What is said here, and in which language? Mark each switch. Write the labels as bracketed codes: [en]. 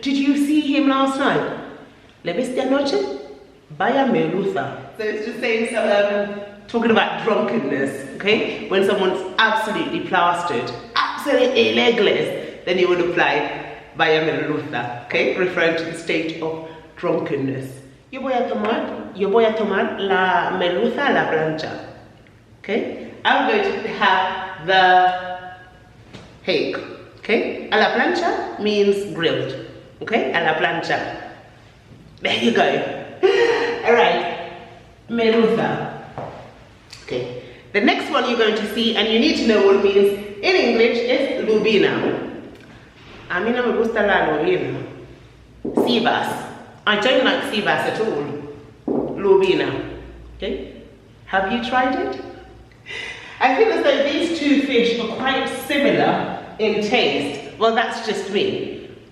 [en] Did you see him last night? [es] ¿Le viste anoche? Vaya merluza. [en] So it's just saying, talking about drunkenness, okay? When someone's absolutely plastered, absolutely legless, then you would apply [es] vaya merluza, [en] okay? Referring to the state of drunkenness. [es] Yo voy a tomar la merluza a la plancha. [en] Okay? I'm going to have the hake. Okay? [es] A la plancha [en] means grilled. Okay? [es] A la plancha. [en] There you go. Alright. Merluza. Okay. The next one you're going to see, and you need to know what it means in English, is lubina. [es] A mí no me gusta la lubina. [en] Sea bass. I don't like sea bass at all. Lubina. Okay? Have you tried it? I feel as though these two fish are quite similar in taste. Well, that's just me.